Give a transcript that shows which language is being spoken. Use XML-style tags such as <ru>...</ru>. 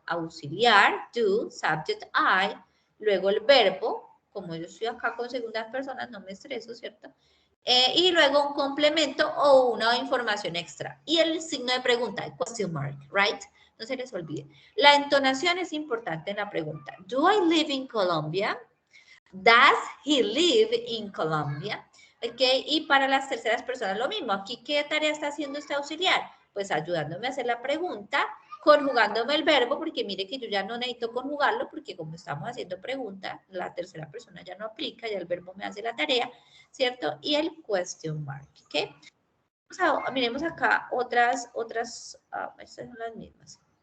<es>Auxiliar, do, subject, I, luego el verbo, como yo estoy acá con segundas personas, no me estreso, ¿cierto? Y luego un complemento o una información extra. Y el signo de pregunta, el question mark, right? No se les olvide. La entonación es importante en la pregunta.</es> <en>Do I live in Colombia? Does he live in Colombia?</en> <es>¿Ok? Y para las terceras personas lo mismo. Aquí, ¿qué tarea está haciendo este auxiliar? Pues ayudándome a hacer la pregunta, conjugándome el verbo, porque mire que yo ya no necesito conjugarlo, porque como estamos haciendo pregunta, la tercera persona ya no aplica, ya el verbo me hace la tarea, ¿cierto? Y el question mark, ¿ok? Miremos acá otras, estas son las mismas.</es>